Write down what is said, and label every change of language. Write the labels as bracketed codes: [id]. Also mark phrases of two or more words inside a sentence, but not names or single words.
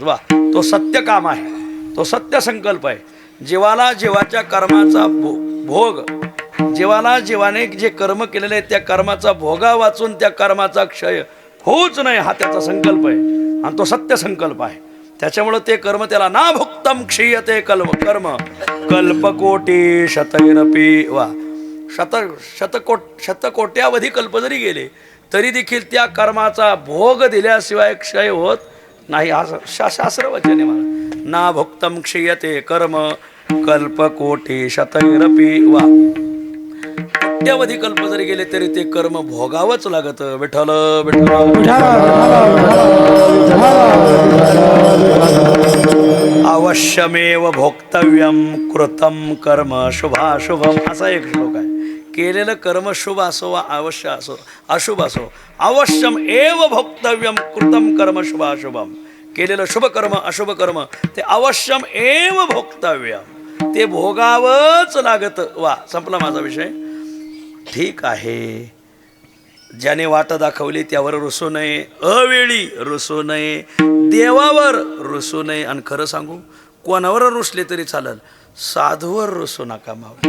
[mr] वा, तो सत्य काम आहे, तो सत्य संकल्प आहे. जीवाला जीवाच्या कर्माचा भोग, जीवाला जीवाने जे कर्म केलेले आहे त्या कर्माचा भोगा वाचून त्या कर्माचा क्षय होऊच नाही, हा त्याचा संकल्प आहे आणि तो सत्य संकल्प आहे. त्याच्यामुळं ते कर्म त्याला [sa] ना भुक्तम क्षीयते कर्म कल्पकोटी शतैरपी. [mr] वा, शतकोट्यावधी कल्प जरी गेले तरी देखील त्या कर्माचा भोग दिल्याशिवाय क्षय होत नाही. शास्त्र वचन आहे मला. [sa] ना भुक्तम क्षीयते कर्म कल्पकोटी शतैरपी. [mr] वा, कोट्यावधी कल्प जरी गेले तरी ते कर्म भोगावंच लागत. विठ्ठल विठ्ठल. [sa] अवश्यमेव भोक्तव्यम कृतम कर्म शुभाशुभम, [mr] असा एक श्लोक आहे. केलेलं कर्म शुभ असो वा अवश्य असो अशुभ असो, [sa] अवश्यम एव भोक्तव्यम कृतम कर्म शुभाशुभम. [mr] केलेलं शुभ कर्म अशुभ कर्म ते [sa] अवश्यम एव भोक्तव्यम, [mr] ते भोगावंच लागत. वा, संपला माझा विषय. ठीक आहे, ज्याने वाट दाखवली त्यावर रुसू नये, अवेळी रुसू नये, देवावर रुसू नये. आणि खरं सांगू, कोणावर रुसले तरी चालेल, साधूवर रुसू नका मावली.